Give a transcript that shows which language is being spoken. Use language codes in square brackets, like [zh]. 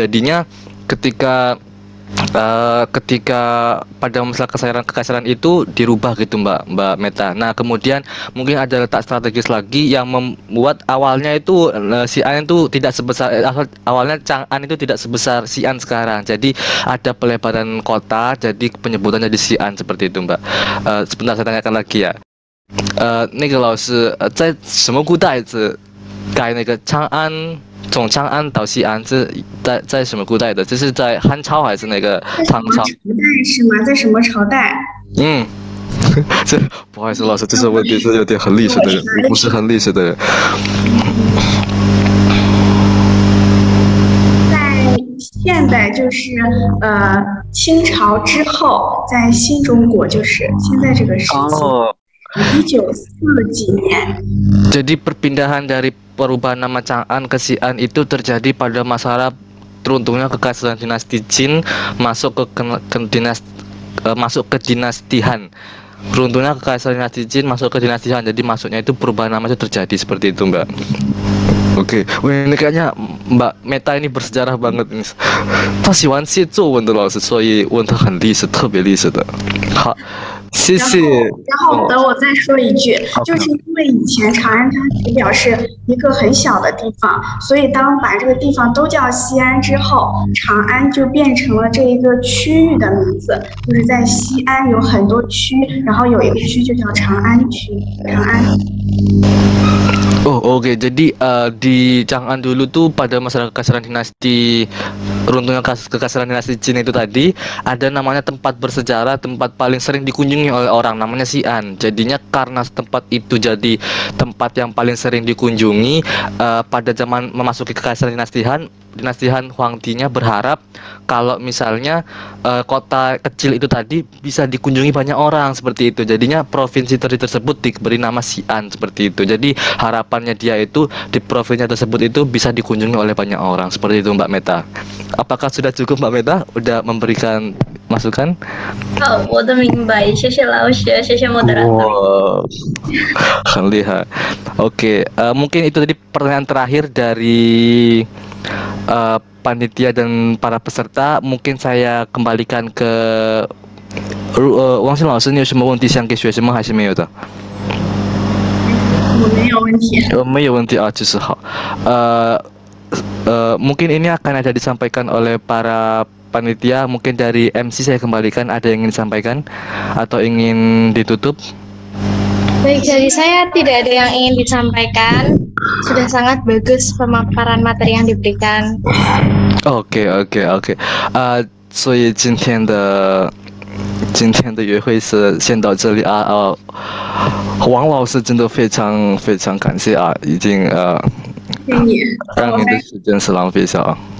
[id] Jadinya ketika pada masalah kekaisaran itu dirubah gitu Mbak Meta. Nah kemudian mungkin ada letak strategis lagi yang membuat awalnya itu Xi'an itu tidak sebesar awalnya Chang'an itu tidak sebesar Xi'an sekarang. Jadi ada pelebaran kota, jadi penyebutannya di Xi'an seperti itu Mbak. Sebentar saya tanyakan lagi ya. [zh] 那个老师在什么古代是改那个长安从长安到西安，这在什么古代的？这是在汉朝还是那个唐朝？在什么朝代？嗯，这不好意思，老师，这是问题是有点很历史的人，我不是很历史的人。在现代就是清朝之后，在新中国就是现在这个时期，1940几年。 [id] Jadi perpindahan dari perubahan nama Chang'an ke Xi'an itu terjadi pada masa runtuhnya kekaisaran dinasti Qin masuk ke dinasti Han. Runtuhnya kekaisaran dinasti Qin masuk ke dinasti Han. Jadi masuknya itu perubahan nama itu terjadi seperti itu Mbak. Oke, ini kayaknya Mbak Meta ini bersejarah banget ini. [zh] 她喜欢写作文的老师，所以问她很历史，特别历史的。好，谢谢。然后等我再说一句，就是因为以前长安它只表示一个很小的地方，所以当把这个地方都叫西安之后，长安就变成了这一个区域的名字，就是在西安有很多区，然后有一个区就叫长安区，长安。 [id] Oh oke, jadi di Chang'an dulu tuh pada masa kekaisaran dinasti runtuhnya kekaisaran dinasti Qin itu tadi ada namanya tempat bersejarah, tempat paling sering dikunjungi oleh orang namanya Xi'an. Jadinya karena tempat itu jadi tempat yang paling sering dikunjungi pada zaman memasuki kekaisaran dinasti Han Huangdi-nya berharap kalau misalnya kota kecil itu tadi bisa dikunjungi banyak orang seperti itu. Jadinya provinsi tersebut diberi nama Xi'an seperti itu. Jadi harapannya dia itu di provinsi tersebut itu bisa dikunjungi oleh banyak orang seperti itu Mbak Meta. Apakah sudah cukup Mbak Meta? Udah memberikan masukan? [zh] 好，我的明白，谢谢老师，谢谢moderator。 Wow, 很厉害。 [id] Oke, mungkin itu tadi pertanyaan terakhir dari panitia dan para peserta. Mungkin saya kembalikan ke [zh] Wang Xin 老师，你有什么问题想给学生们还是没有的？我没有问题。没有问题啊，就是好。 [id] mungkin ini akan ada disampaikan oleh para panitia. Mungkin dari MC saya kembalikan, ada yang ingin disampaikan atau ingin ditutup? Baik, dari saya tidak ada yang ingin disampaikan. Sudah sangat bagus pemaparan materi yang diberikan. [zh] OK，所以今天的约会是先到这里啊。王老师真的非常非常感谢啊，已经让您的时间是浪费下啊。